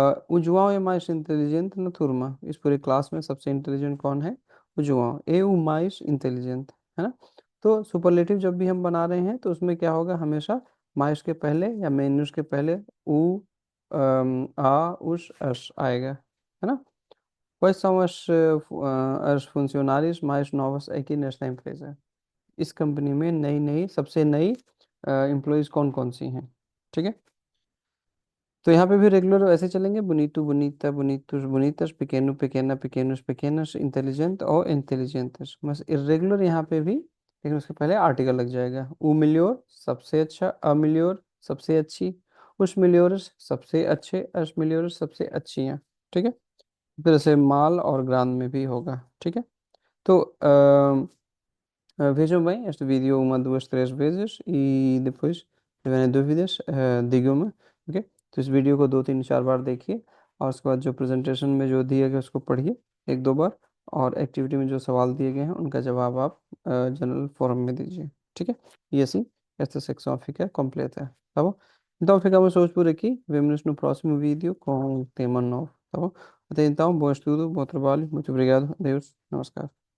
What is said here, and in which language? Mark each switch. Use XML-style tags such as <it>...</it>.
<pt>o João é mais inteligente na turma।</pt> <hi>इस पूरे class में सबसे इंटेलिजेंट कौन है,</hi> <pt>o João é o mais inteligente,</pt> <hi>है ना। तो सुपरलेटिव जब भी हम बना रहे हैं तो उसमें क्या होगा, हमेशा माइस के पहले या मेन्यूस के पहले उ, आ, उस, अस आएगा, है ना।</hi> <pt>Quais são as funcionárias mais novas aqui nesta empresa।</pt> <hi>इस कंपनी में नई नई सबसे नई एम्प्लॉयज़ कौन कौन सी हैं। ठीक है। तो यहाँ पे भी रेगुलर ऐसे चलेंगे, बुनीतू, बुनीता, बुनीतुस, बुनीतस, पेकेनु, पेकेना, पेकेनुस, पेकेनस, इंटेलिजेंट और इंटेलिजेंटस। बस इरेगुलर यहाँ पे भी, लेकिन उसके पहले आर्टिकल लग जाएगा। ऊ मिल्योर सबसे अच्छा, अमिल्योर सबसे अच्छी, उस मिल्योरस सबसे अच्छे, अस मिल्योरस सबसे अच्छी हैं। ठीक है। फिर ऐसे माल और ग्रांड में भी होगा। ठीक है।</hi> <pt>तो vejam bem este vídeo uma, duas, três vezes e depois, se tiverem dúvidas, digam-me, ok।</pt> <hi>तो इस वीडियो को दो तीन चार बार देखिए, और उसके बाद जो प्रेजेंटेशन में जो दिया गया उसको पढ़िए एक दो बार, और एक्टिविटी में जो सवाल दिए गए हैं उनका जवाब आप जनरल फोरम में दीजिए। ठीक है।</hi> <pt>E assim, esta secção fica completa, tá bom? Então ficamos hoje por aqui, vemo-nos no próximo vídeo com um tema novo, tá bom? Até então, bom estudo, bom trabalho, muito obrigado, adeus, namaskar।</pt>